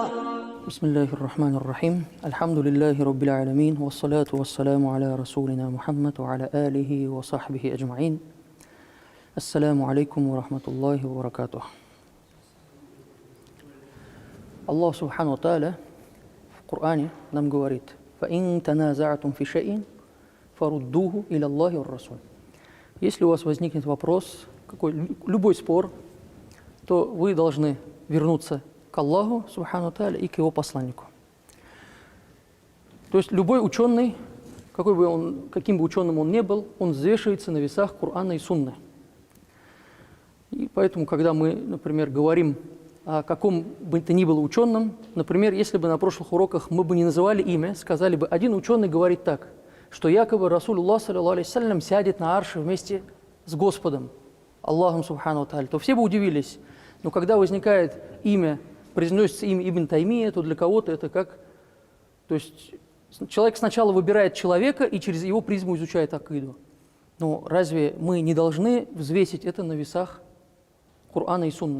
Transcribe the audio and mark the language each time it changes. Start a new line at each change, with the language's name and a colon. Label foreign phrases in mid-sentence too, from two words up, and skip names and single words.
Arabic: بسم الله الرحمن الرحيم. الحمد لله رب العالمين والصلاة والسلام على رسولنا محمد وعلى آله وصحبه أجمعين. السلام عليكم ورحمة الله وبركاته. الله سبحانه وتعالى
Russian: в Коране нам говорит:
Arabic: «فإن تنازعتم في شيء فردوه إلى الله والرسول».
Russian: Если у вас возникнет вопрос, любой спор, то вы должны вернуться к Аллаху
Arabic: سبحانه وتعالى
Russian: и к Его посланнику. То есть любой ученый, каким бы ученым он ни был, он взвешивается на весах Корана и Сунны. И поэтому, когда мы, например, говорим о каком бы то ни было ученом, например, если бы на прошлых уроках мы бы не называли имя, сказали бы, один ученый говорит так, что якобы
Arabic: رسول الله صلى الله عليه وسلم
Russian: сядет на арше вместе с Господом, Аллахом
Arabic: سبحانه وتعالى,
Russian: то все бы удивились. Но когда возникает имя, произносится имя Ибн Таймия, то для кого-то это как... То есть человек сначала выбирает человека и через его призму изучает акиду. Но разве мы не должны взвесить это на весах Корана и Сунны?